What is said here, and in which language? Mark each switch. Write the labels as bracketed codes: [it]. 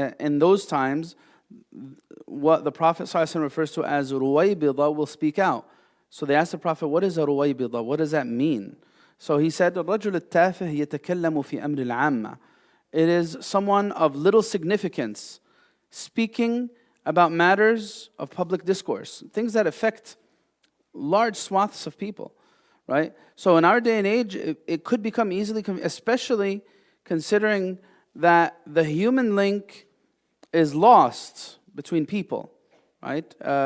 [en] In those times, what the Prophet ﷺ refers to as ruwaybidah will speak out. So they asked the Prophet, what is a ruwaybidah? What does that mean? So he said, [ar] الرَّجُلُ التَّافِهِ يَتَكَلَّمُ فِي أَمْرِ الْعَامَّةِ. [en] It is someone of little significance speaking about matters of public discourse, things that affect large swaths of people, right? So in our day and age, it could become easily, especially considering that the human link is lost between people, right?